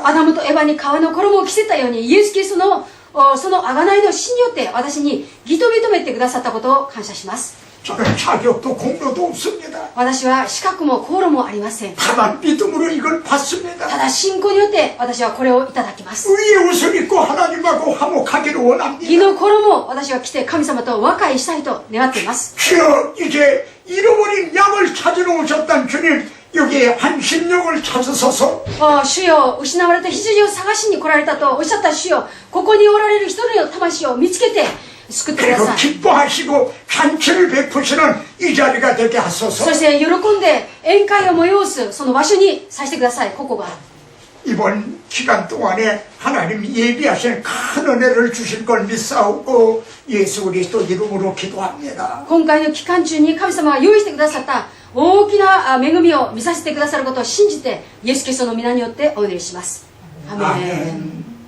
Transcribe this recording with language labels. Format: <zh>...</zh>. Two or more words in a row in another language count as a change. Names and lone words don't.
<ja>アダムとエバに皮の衣を着せたように、イエス・キリストのその贖いの死によって私に義と認めてくださったことを感謝します。</ja> <ko>저는 자격도 공로도 없습니다.</ko> <ja>私は資格も功労もありません。</ja> <ko>다만 믿음으로 이걸 받습니다.</ko> <ja>ただ信仰によって私はこれをいただきます。</ja> <ko>의의 옷을 입고 하나님하고 화목하기를</ko> <ja>義</ja> <ko>원합니다.</ko> <ja>の衣を私は着て神様と和解したいと願っています。</ja> <ko>주여 이제 잃어버린 양을 찾으러 오셨던 주님 여기에 한신령을 찾으소서.</ko> <ja>主よ、失われた羊を探しに来られたとおっしゃった主よ、ここにおられる一人の魂を見つけて救ってくだ</ja> <ko>그리고</ko> <ja>さい。</ja> <ko>기뻐하시고 잔치를 베푸시는 이 자리가 되게 하소서.</ko> <ja>そして喜んで宴会を催すその場所にさせてください。ここが</ja> <ko>이번 기간 동안에 하나님 예비하신 큰 은혜를 주실 걸 믿사오고 예수 그리스도 이름으로 기도합니다.</ko> <ja>今回の期間中に神様が用意してくださった大きな恵みを見させてくださることを信じて、イエス・キリストの皆によってお祈りします。アーメン。</ja>